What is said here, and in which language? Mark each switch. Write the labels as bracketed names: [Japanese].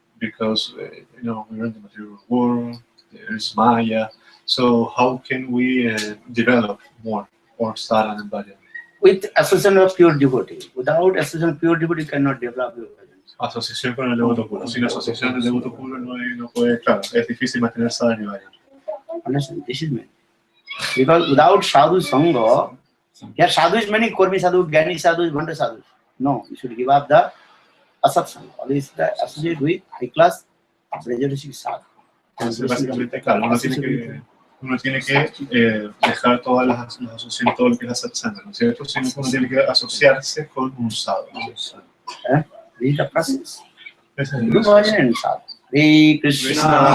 [English] Because you know, we're in the material world, there's Maya. So how can we develop more sadhana and bhajan? With association of pure devotee. Without association of pure devotee, you cannot develop your bhajan. [Spanish] Asociación con el devoto puro. Sin asociación del devoto puro no puede, claro, es difícil mantener sadhana y bhajan. [English] Understand? This is meant. Because without sadhu sangha, here sadhu is many, Kormi sadhu, Gyani sadhu, Bhanda sadhu. No, you should give up the asat sangha. Always the associate with high class, Brajarishi sadhu. [Spanish] Entonces, básicamente, claro, uno tiene que dejar todas las asociaciones, todo lo que es la satsanga, ¿no es cierto? Sino que uno tiene que asociarse con un sadhu. [English] This is the process. [Spanish] Ese es el Guru proceso. [English] bhajan and sadhu. Hare Krishna,